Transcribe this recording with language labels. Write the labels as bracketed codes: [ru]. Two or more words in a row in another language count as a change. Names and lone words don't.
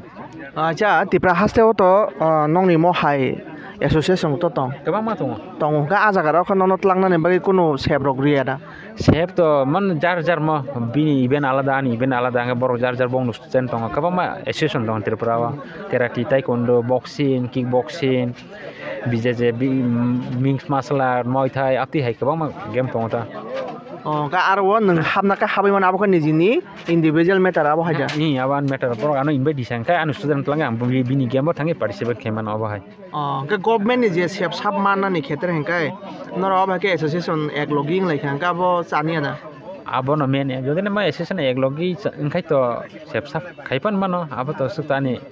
[trp] acha tipra haste to nongni mo hai association to tong kabang ma tong ga aja ga khon no tlangna ne bagi kuno sep rok riada sep to man jar mo bini event alada anga bor jar bong nu chen tong kabang ma association tong Tripura [en] karate taekwondo boxing kickboxing [trp] bijeje [en] mixed martial art muay thai [trp] ati hai kabang ma game tong ta ga arwo nang habna ka habai man abo ni jini [en] individual matter [trp] abo haja ni aban matter bor ano invite disang kai anu student lang am bini game thangi participate kheman abo hai ga government ni je sep sab manna ni khetre hengkai nor abo ke association ek logging lai khangka bo chani ada abo no men jodi na ma association ek logi engkai to sep sab khaipan mano abo to sutani